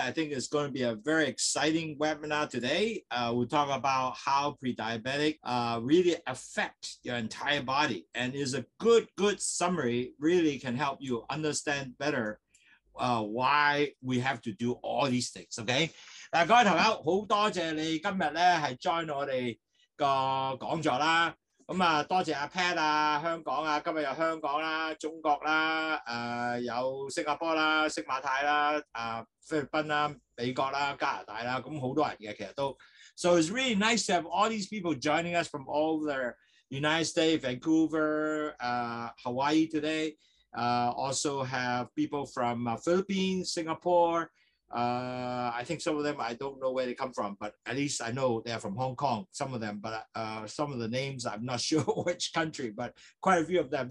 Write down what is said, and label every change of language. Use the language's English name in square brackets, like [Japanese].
[English] I think it's going to be a very exciting webinar today. We'll talk about how pre-diabetic really affect your entire body, and is a good summary. Really can help you understand better why we have to do all these things. [Cantonese] OK， 嗱，各位朋友，好多謝你今日咧係 join 我哋個講座啦。咁啊，多謝阿 Pat 啊，香港啊，今日有香港啦、中國啦、有新加坡啦、星馬泰啦、菲律賓啦、美國啦、加拿大啦，咁好多人嘅其實都。 [English] So it's really nice to have all these people joining us from all the United States, Vancouver, Hawaii today. Also have people from Philippines, Singapore. I think some of them, I don't know where they come from, but at least I know they're from Hong Kong, some of them, but some of the names, I'm not sure which country, but quite a few of them.